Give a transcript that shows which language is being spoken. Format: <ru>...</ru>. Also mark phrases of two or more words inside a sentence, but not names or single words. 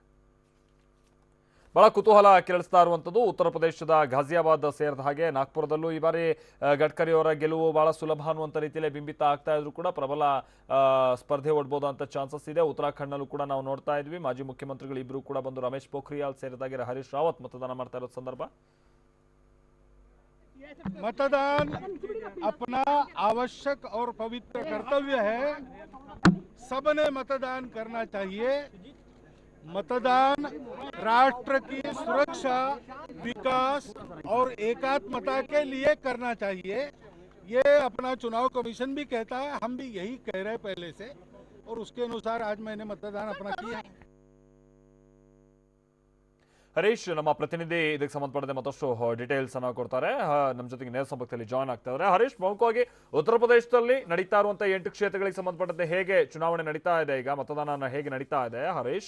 <kn>ಬಹಳ ಕುತೂಹಲ ಕೆರಳಿಸ್ತಾ ಇರುವಂಥದ್ದು ಉತ್ತರ ಪ್ರದೇಶದ ಘಾಜಿಯಾಬಾದ್ ಸೇರಿದ ಹಾಗೆ ನಾಗ್ಪುರದಲ್ಲೂ ಈ ಬಾರಿ ಗಡ್ಕರಿ ಅವರ ಗೆಲುವು ಬಹಳ ಸುಲಭ ಅನ್ನುವಂಥ ರೀತಿಯಲ್ಲಿ ಬಿಂಬಿತ ಆಗ್ತಾ ಇದ್ರು ಕೂಡ ಪ್ರಬಲ ಸ್ಪರ್ಧೆ ಒಡ್ಬೋದು ಅಂತ ಚಾನ್ಸಸ್ ಇದೆ. ಉತ್ತರಾಖಂಡ್ನಲ್ಲೂ ಕೂಡ ನಾವು ನೋಡ್ತಾ ಇದ್ವಿ, ಮಾಜಿ ಮುಖ್ಯಮಂತ್ರಿಗಳು ಇಬ್ರು ಕೂಡ ಬಂದು ರಮೇಶ್ ಪೋಖ್ರಿಯಾಲ್ ಸೇರಿದಾಗೆ ಹರೀಶ್ ರಾವತ್ ಮತದಾನ ಮಾಡ್ತಾ ಇರೋ ಸಂದರ್ಭ.</kn> <hi>मतदान अपना आवश्यक और पवित्र कर्तव्य है. सबने मतदान करना चाहिए. मतदान राष्ट्र की सुरक्षा, विकास और एकात्मता के लिए करना चाहिए. ये अपना चुनाव कमीशन भी कहता है, हम भी यही कह रहे हैं पहले से, और उसके अनुसार आज मैंने मतदान अपना किया.</hi> <kn>ಹರೀಶ್ ನಮ್ಮ ಪ್ರತಿನಿಧಿ ಇದಕ್ಕೆ ಸಂಬಂಧಪಟ್ಟಂತೆ ಮತ್ತಷ್ಟು ಡೀಟೇಲ್ಸ್ ಅನ್ನ ಕೊಡ್ತಾರೆ. ನಮ್ಮ ಜೊತೆಗೆ ನೇರ ಸಂಪರ್ಕದಲ್ಲಿ ಜಾಯ್ನ್ ಆಗ್ತಾ ಇದ್ದಾರೆ. ಹರೀಶ್, ಪ್ರಮುಖವಾಗಿ ಉತ್ತರ ಪ್ರದೇಶದಲ್ಲಿ ನಡೀತಾ ಇರುವಂತಹ 8 ಕ್ಷೇತ್ರಗಳಿಗೆ ಸಂಬಂಧಪಟ್ಟಂತೆ ಹೇಗೆ ಚುನಾವಣೆ ನಡೀತಾ ಇದೆ, ಈಗ ಮತದಾನ ಹೇಗೆ ನಡೀತಾ ಇದೆ ಹರೀಶ್?</kn>